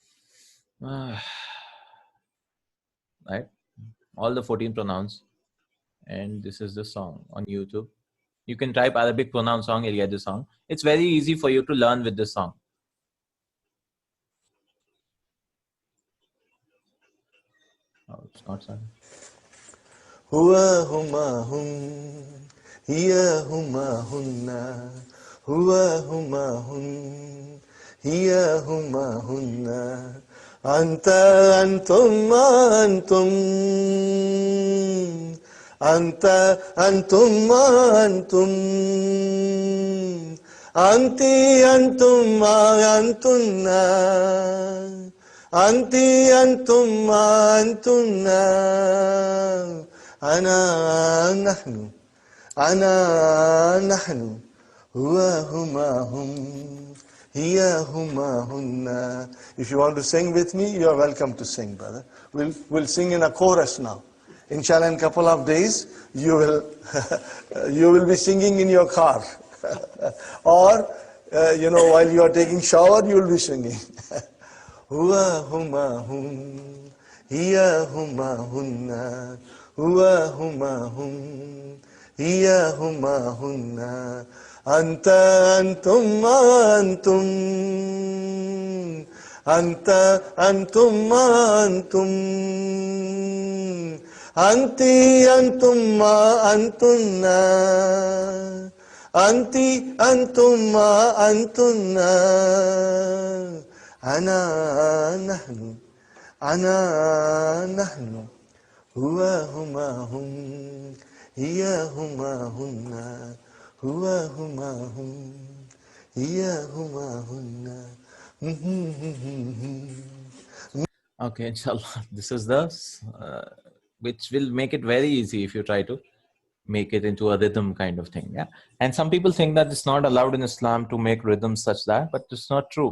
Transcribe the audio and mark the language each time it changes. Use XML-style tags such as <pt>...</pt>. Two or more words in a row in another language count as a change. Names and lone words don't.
<en>Right? All the 14 pronouns. And this is the song on YouTube. You can type Arabic pronoun song, you'll get the song. It's very easy for you to learn with this song. Oh, it's not song.</en> <ar>هو هما هم، هي هما هن. هو هما هم، هي هما هن. أنت أنتم أنتم. أنت أنتم أنتم. أنتِ أنتم أنتن. أنتِ أنتم أنتن. أنا نحن. أنا نحن. هو هما هم. هي هما هن.</ar> <en>If you want to sing with me, you are welcome to sing, brother. We'll sing in a chorus now. Inshallah, in a couple of days, you will be singing in your car. Or, while you are taking shower, you will be singing.</en> <ar>هو هما هم، هي هما هن. هو هما هم، هي هما هن. أنت أنتم أنتم. أنت أنتم أنتم. أنتِ أنتم أنتن. أنتِ أنتم أنتن. أنا نحن. أنا نحن. هو هما هم. هي هما هن. هو هما هم. هي هما هن.</ar> <en>Okay, inshallah. This is the, which will make it very easy if you try to make it into a rhythm kind of thing. Yeah. And some people think that it's not allowed in Islam to make rhythms such that, but it's not true.</en>